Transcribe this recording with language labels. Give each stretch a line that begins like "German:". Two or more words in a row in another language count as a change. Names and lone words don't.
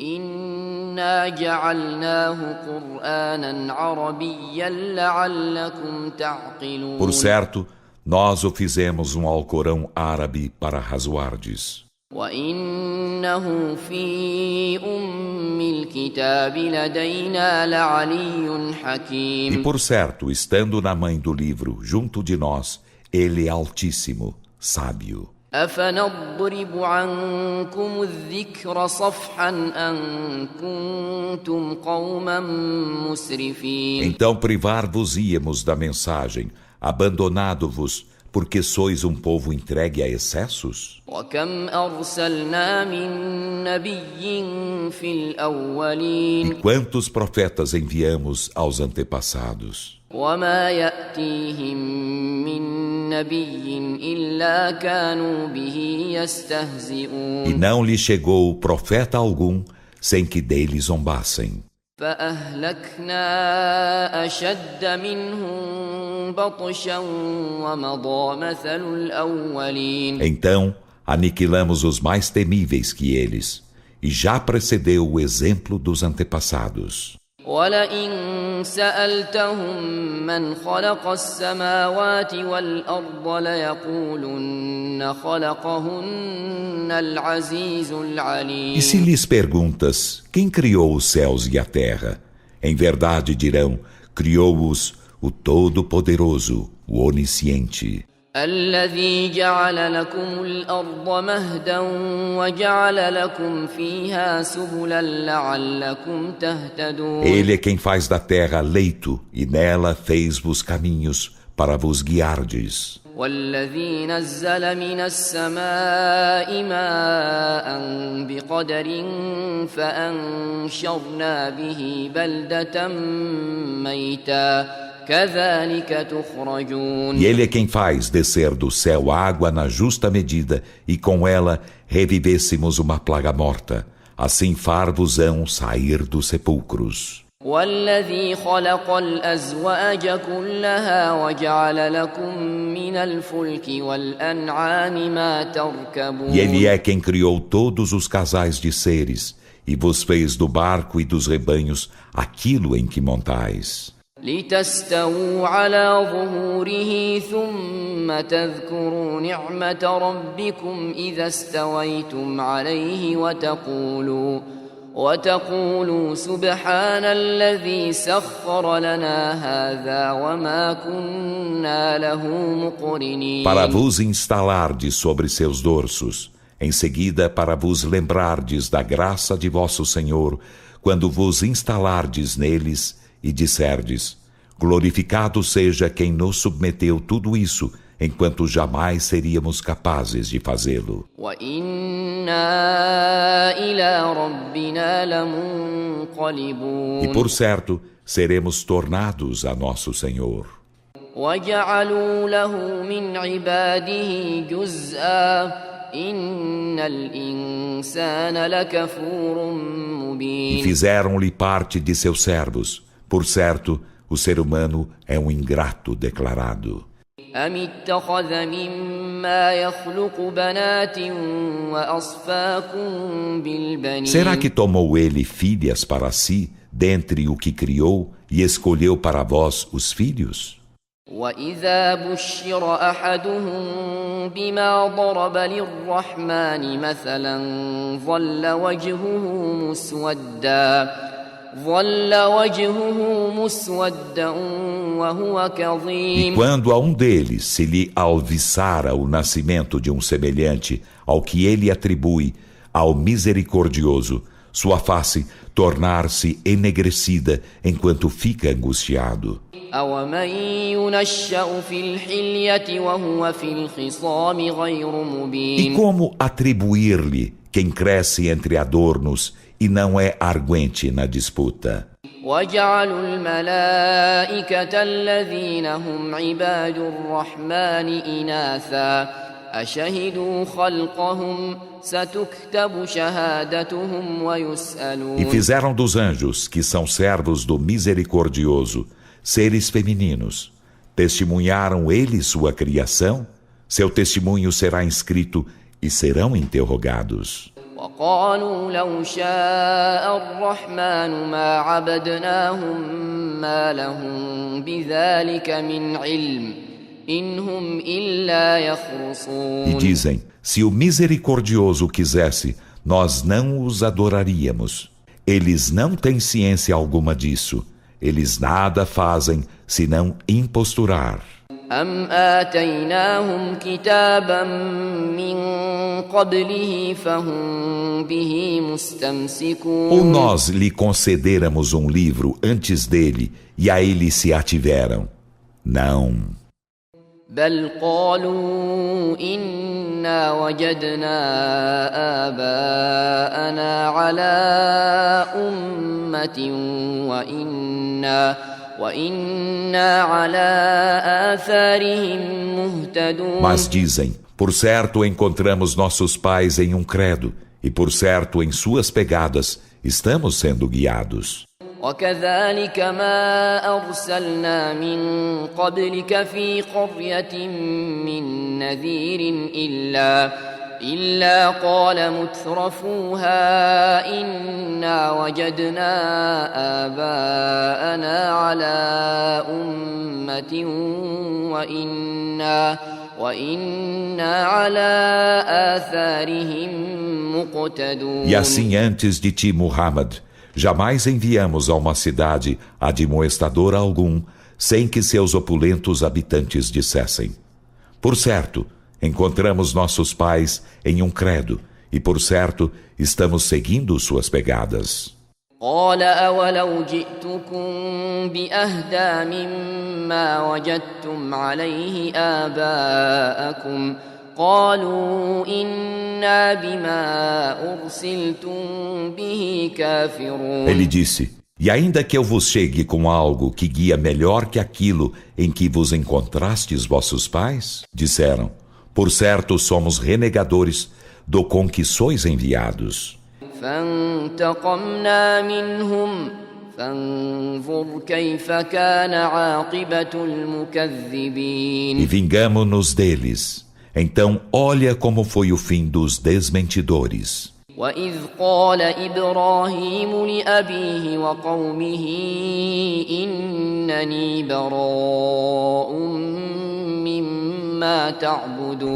Portuguese: Por certo, nós o fizemos um Alcorão árabe para razoardes. E por certo, estando na mãe do livro, junto de nós, ele é altíssimo, sábio.
Arabic: أفنضرب عنكم الذكر صفحا أن كنتم قوما مسرفين.
Portuguese: Então privar-vos-íamos da mensagem, abandonado-vos, porque sois um povo entregue a excessos?
Arabic: وكم أرسلنا من نبي في الأولين.
Portuguese: E quantos profetas enviamos aos antepassados?
Arabic: وما يأتيهم من نبي إلا كانوا به يستهزئون.
Portuguese: E não lhe chegou profeta algum sem que dele zombassem.
Arabic: فأهلكنا أشد منهم بطشا ومضى مثل الأولين.
Portuguese: Então aniquilamos os mais temíveis que eles, e já precedeu o exemplo dos antepassados.
Arabic: وَلَئِن سَأَلْتَهُم مَّنْ خَلَقَ السَّمَاوَاتِ وَالْأَرْضَ لَيَقُولُنَّ خَلَقَهُنَّ الْعَزِيزُ الْعَلِيمُ.
Portuguese: E se lhes perguntas, quem criou os céus e a terra? Em verdade dirão, criou-os o Todo-Poderoso, o Onisciente.
Arabic: الذي جعل لكم الأرض مهدا وجعل لكم فيها سبلا لعلكم تهتدون.
Portuguese: Ele é quem faz da terra leito e nela fez-vos caminhos para vos guiardes.
Arabic: والذي نزل من السماء ماء بقدر فأنشرنا به بلدة ميتا كذلك تخرجون.
Portuguese: E ele é quem faz descer do céu água na justa medida, e com ela revivêssemos uma plaga morta. Assim far-vos-ão sair dos sepulcros.
Arabic: والذي خلق الأزواج كلها وجعل لكم من الفلك والأنعام ما تركبون.
Portuguese: E ele é quem criou todos os casais de seres, e vos fez do barco e dos rebanhos aquilo em que montais.
Arabic: لتستووا على ظهوره ثم تذكروا نعمة ربكم إذا استويتم عليه وتقولوا سبحان الذي سخر لنا هذا وما كنا له مقرنين.
Portuguese: Para vos instalardes sobre seus dorsos, em seguida para vos lembrardes da graça de vosso Senhor, quando vos instalardes neles, e disserdes, glorificado seja quem nos submeteu tudo isso, enquanto jamais seríamos capazes de fazê-lo. E por certo, seremos tornados a nosso Senhor.
Arabic: وَجَعَلُوا لَهُ مِنْ عِبَادِهِ جُزْءًا إِنَّ الْإِنسَانَ لَكَفُورٌ مُبِينٌ.
Portuguese: E fizeram-lhe parte de seus servos. Por certo, o ser humano é um ingrato declarado.
Arabic: أَمِ اتَّخَذَ مِمَّا يَخْلُقُ بَنَاتٍ وَأَصْفَاكُم بِالْبَنِينَ.
Portuguese: Será que tomou ele filhas para si, dentre o que criou, e escolheu para vós os filhos?
Arabic: وَإِذَا بُشِّرَ أَحَدُهُم بِمَا ضَرَبَ لِلرَّحْمَنِ مَثَلًا ظَلَّ وجهه مسودا وهو كظيم.
Portuguese: E quando a um deles se lhe alviçara o nascimento de um semelhante ao que ele atribui ao Misericordioso, sua face tornar-se enegrecida enquanto fica angustiado.
Arabic: أَوَمَن يُنَشَّأُ فِي الْحِلْيَةِ وَهُوَ فِي الْخِصَامِ غَيْرُ
Portuguese: E
Arabic: مُبِينٍ
Portuguese: como atribuir-lhe quem cresce entre adornos e não é arguente na disputa?
Arabic: وَجَعَلُوا الْمَلَائِكَةَ الَّذِينَ هُمْ عِبَادُ الرَّحْمَنِ إِنَاثًا أَشَهِدُوا خَلْقَهُمْ سَتُكْتَبُ شَهَادَتُهُمْ
Portuguese: E
Arabic: وَيُسْأَلُونَ
Portuguese: fizeram dos anjos, que são servos do Misericordioso, seres femininos. Testemunharam eles sua criação? Seu testemunho será inscrito e serão interrogados.
Arabic: وقالوا لو شاء الرحمن ما عبدناهم ما لهم بذلك من علم إن هم إلا
Portuguese: E
Arabic: يخرصون.
Portuguese: dizem, se o Misericordioso quisesse, nós não os adoraríamos. Eles não têm ciência alguma disso. Eles nada fazem senão imposturar.
Arabic: أم آتيناهم كتابا من قبله فهم به
Portuguese: Ou
Arabic: مستمسكون.
Portuguese: nós lhe concederamos um livro antes dele e a ele se ativeram? Não.
Arabic: بل قالوا إنا وجدنا آباءنا على أمة وإنا على آثارهم مهتدون.
Portuguese: Mas dizem, por certo encontramos nossos pais em um credo, e por certo em suas pegadas estamos sendo guiados.
Arabic: وكذلك ما أرسلنا من قبلك في قرية من نذير إلا قال مترفوها إنا وجدنا آباءنا على أمة وإنا على آثارهم مقتدون.
Portuguese: E assim antes de ti, Muhammad, jamais enviamos a uma cidade admoestador algum, sem que seus opulentos habitantes dissessem: por certo, encontramos nossos pais em um credo, e por certo, estamos seguindo suas pegadas.
Arabic: قال أولو جئتكم بأهدى مما وجدتم عليه آباءكم قالوا إنا بما أرسلتم به كافرون.
Portuguese: Ele disse: e ainda que eu vos chegue com algo que guia melhor que aquilo em que vos encontrastes vossos pais? Disseram: por certo somos renegadores do com que sois enviados.
Arabic: فانتقمنا منهم فانظر كيف كان عاقبة
Portuguese: E
Arabic: المكذبين.
Portuguese: vingamo-nos deles. Então olha como foi o fim dos desmentidores.
Arabic: وإذ قال إبراهيم لأبيه وقومه إنني براء مما تعبدون.